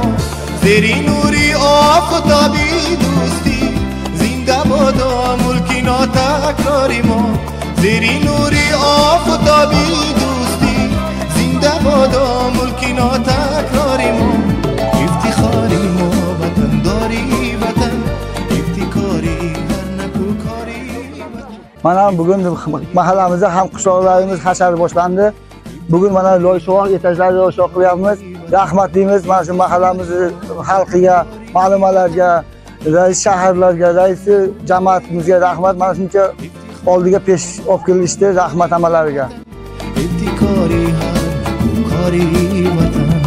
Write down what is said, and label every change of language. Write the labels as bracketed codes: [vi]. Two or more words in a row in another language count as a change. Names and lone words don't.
[tg] زیر نوری آفتابی دوستی، زنده بادا ملکی ناتکراری ما. زیر نوری آفتابی دوستی، زنده بادا ملکی ناتکراری ما. افتخاری ما وطن داری وطن، افتخاری هر نکو کاری وطن. [uz] Mana bugun mahallamizda ham qishloqlarimiz hashar boshlandi. Bugun mana loyshoq etajlarida loyshoq qilyapmiz. Rahmat deymiz mana shu mahallamiz xalqiga, ma'lumalarga, rais shaharlarga, rais jamoatimizga rahmat. Mana shuncha oldiga pesh olib kelishdi. Rahmat amalariga. [tg] افتخاری هر نکو کاری وطن.